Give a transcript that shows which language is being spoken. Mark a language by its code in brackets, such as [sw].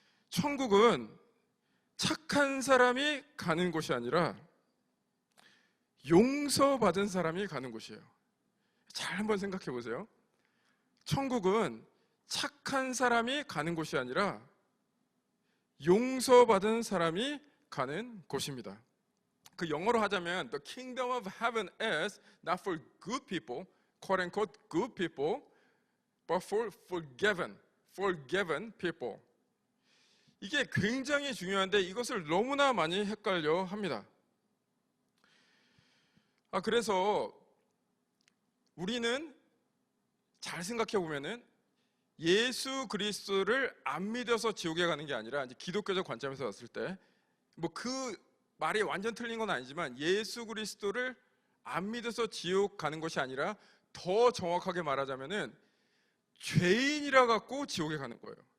[ko] 천국은 착한 사람이 가는 곳이 아니라 용서받은 사람이 가는 곳이에요. 잘 한번 생각해 보세요. 천국은 착한 사람이 가는 곳이 아니라 용서받은 사람이 가는 곳입니다. 그 영어로 하자면 [en] The kingdom of heaven is not for good people, quote unquote good people, but for forgiven people. [ko] 이게 굉장히 중요한데 이것을 너무나 많이 헷갈려 합니다. 그래서 우리는 잘 생각해 보면은 예수 그리스도를 안 믿어서 지옥에 가는 게 아니라, 이제 기독교적 관점에서 봤을 때 뭐 그 말이 완전 틀린 건 아니지만 예수 그리스도를 안 믿어서 지옥 가는 것이 아니라 더 정확하게 말하자면은 죄인이라 갖고 지옥에 가는 거예요.